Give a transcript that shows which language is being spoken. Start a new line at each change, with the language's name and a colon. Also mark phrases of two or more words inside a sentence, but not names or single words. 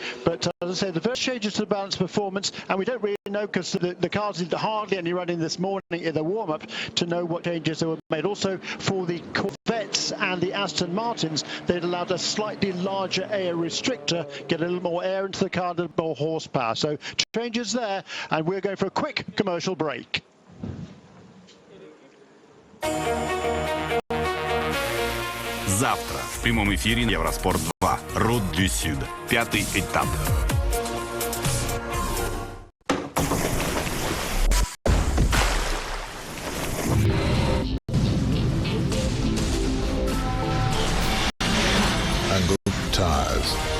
English: But as I said, the first changes to the balance performance, and we don't really know, because the cars did hardly any running this morning in the warm-up to know what changes they were made. Also, for the Corvettes and the Aston Martins, they'd allowed a slightly larger air restrictor, get a little more air into the car, a little more horsepower. So changes there, and we're going for a quick commercial break.
Russian: Завтра в прямом эфире Евроспорт 2. Route du Sud. 5-й этап. Angle Tires.